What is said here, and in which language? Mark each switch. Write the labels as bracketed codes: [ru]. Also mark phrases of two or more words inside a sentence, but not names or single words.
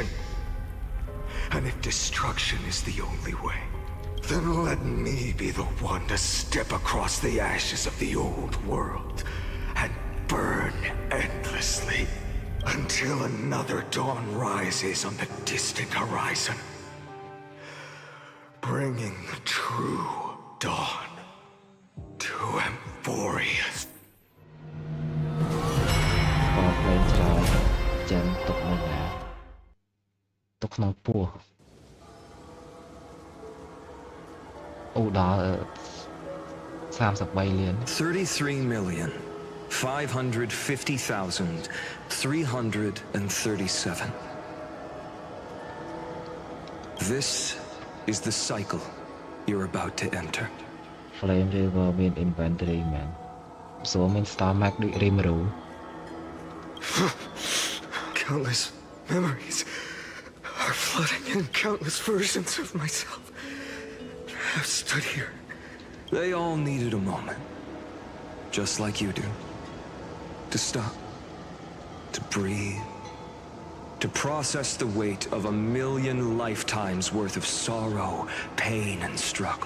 [en] And if destruction is the only way, then let me be the one to step across the ashes of the old world and burn endlessly until another dawn rises on the distant horizon, bringing the true dawn to Amphorius. Core flame [km] ច្រើនចឹងទុកនៅណាទុកក្នុងពោះអូដល់33លាន [en] 33,550,337. This is the cycle you're about to enter. [km] Flame River មាន inventory មែនសួរមាន stomach ដូច Rimuru [en] Countless memories plotting in countless versions of myself have stood here. They all needed a moment, just like you do. To stop, to breathe, to process the weight of 1,000,000 lifetimes worth of sorrow, pain, and struggle.